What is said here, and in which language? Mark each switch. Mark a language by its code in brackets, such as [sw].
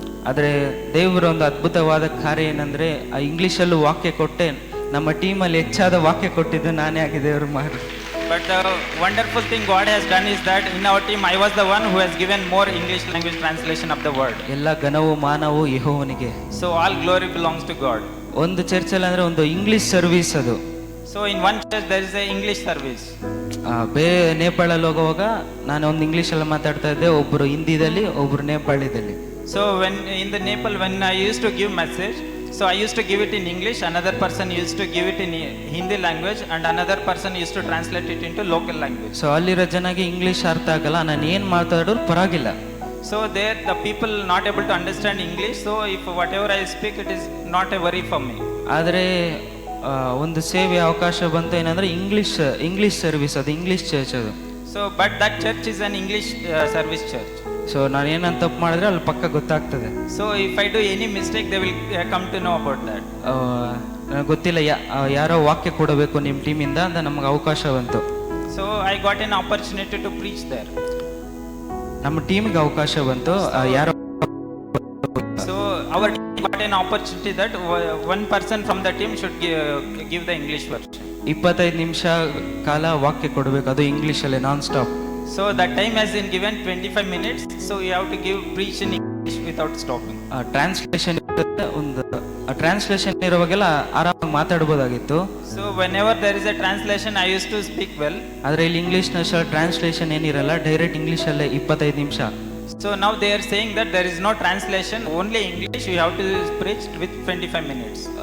[kn] ಆದರೆ ದೇವರ ಒಂದು ಅದ್ಭುತವಾದ ಕಾರ್ಯ ಏನಂದ್ರೆ ಆ ಇಂಗ್ಲೀಷಲ್ಲೂ ವಾಕ್ಯ ಕೊಟ್ಟೆ. ನಮ್ಮ ಟೀಮಲ್ಲಿ ಹೆಚ್ಚಾದ ವಾಕ್ಯ ಕೊಟ್ಟಿದ್ದು ನಾನೇ ಆಗಿ ದೇವರು ಮಾಡಿ. [en] But the wonderful thing God has done is that in our team I was the one who has given more English language translation of the word. [kn] ಎಲ್ಲ ಘನವು ಮಾನವು ಯೆಹೋವನಿಗೆ. [en] So all glory belongs to God. [kn] ಒಂದು ಚರ್ಚಲ್ಲಿ ಅಂದ್ರೆ ಒಂದು English service ಅದು. [en] So in one church there is a English service. [kn] ಬೇರೆ ನೇಪಾಳಲ್ಲಿ ಹೋಗುವಾಗ ನಾನು ಒಂದು ಇಂಗ್ಲೀಷಲ್ಲಿ ಮಾತಾಡ್ತಾ ಇದ್ದೆ, ಒಬ್ಬರು ಹಿಂದಿದಲ್ಲಿ ಒಬ್ಬರು ನೇಪಾಳದಲ್ಲಿ. [en] So when in the Nepal when I used to give message, so I used to give it in English, another person used to give it in Hindi language and another person used to translate it into local language. [kn] So ಅಲ್ಲಿರೋ ಜನಗೆ English ಅರ್ಥ ಆಗಲ್ಲ, ನಾನು ಏನು ಮಾತಾಡೋರು ಪರವಾಗಿಲ್ಲ. [en] So there the people not able to understand English, so if whatever I speak it is not a worry for me. [kn] ಆದರೆ ಒಂದು ಸೇವೆ ಅವಕಾಶ ಬಂತು ಏನಂದ್ರೆ ಇಂಗ್ಲಿಷ್ ಸರ್ವಿಸ್, ಅದು ಇಂಗ್ಲಿಷ್ ಚರ್ಚ್ ಅದು. [en] So but that church is an English service church. [kn] So ನಾನು ಏನಂತ ತಪ್ಪು ಮಾಡಿದ್ರೆ ಅಲ್ಲಿ ಪಕ್ಕ ಗೊತ್ತಾಗ್ತದೆ. [en] So if I do any mistake they will come to know about that. [kn] ನನಗೆ ಗೊತ್ತಿಲ್ಲ ಯಾರೋ ವಾಕ್ಯ ಕೊಡಬೇಕು ನಿಮ್ಮ ಟೀಮಿಂದ ಅಂತ ನಮಗೆ ಅವಕಾಶ ಬಂತು. [en] So I got an opportunity to preach there. [kn] ನಮ್ಮ ಟೀಮಿಗೆ ಅವಕಾಶ ಬಂತು. ಯಾರೋ [en] So our team got an opportunity that one person from the team should give the English version. [kn] 25 ನಿಮಿಷ ಕಾಲ ವಾಕ್ಯ ಕೊಡಬೇಕು, ಅದು ಇಂಗ್ಲೀಷಲ್ಲೇ non stop. [en] So that time has been given 25 minutes. So you have to preach in English without stopping. [kn] Translation ಒಂದು translation ಇರುವಾಗೆಲ್ಲ ಆರಾಮಾಗಿ ಮಾತಾಡ್ಬೋದಾಗಿತ್ತು. [en] So whenever there is a translation I used to speak well. [kn] ಆದರೆ ಇಲ್ಲಿ ಇಂಗ್ಲೀಷ್ನ translation ಏನಿರಲ್ಲ, direct ಇಂಗ್ಲೀಷಲ್ಲೇ 25 ನಿಮಿಷ. [en] So now they are saying that there is no translation, only English you have to preach with 25 minutes.